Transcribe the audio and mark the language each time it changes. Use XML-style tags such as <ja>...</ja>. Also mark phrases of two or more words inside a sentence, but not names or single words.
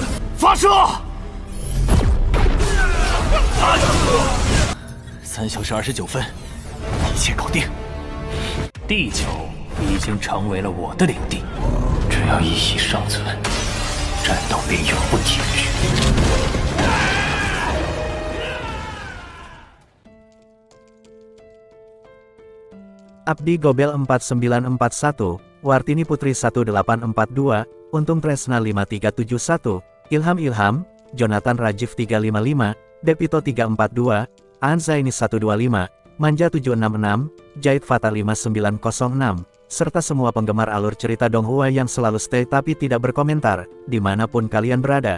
<zh>发射！3小时29分，一切搞定。地球已经成为了我的领地，只要一息尚存，战斗便永不停止。</zh> <id>Abdi Gobel 4941, Wartini Putri 1842, Untung Tresna 5371, Ilham, Jonathan Rajiv 355, Depito 342, Anzaini 125, Manja 766, Jahit Fata 5906, serta semua penggemar alur cerita Donghua yang selalu stay tapi tidak berkomentar, dimanapun kalian berada.</id>